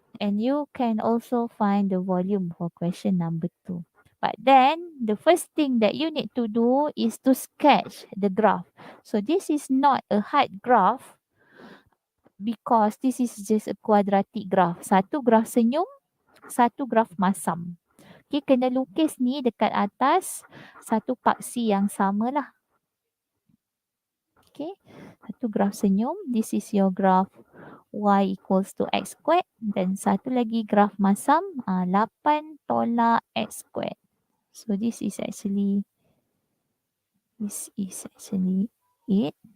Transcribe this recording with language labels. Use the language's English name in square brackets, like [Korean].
[English] And you can also find the volume for question number 2. But then, the first thing that you need to do is to sketch the graph. So, this is not a hard graph because this is just a quadratic graph. [Malay] Satu graph senyum, satu graf masam. Okay, kena lukis ni dekat atas satu paksi yang sama lah. Okay, satu graf senyum. [English] This is your graph y equals to x squared. [Malay] Dan satu lagi graf masam, 8 tolak x squared. [English] So, this is actually 8.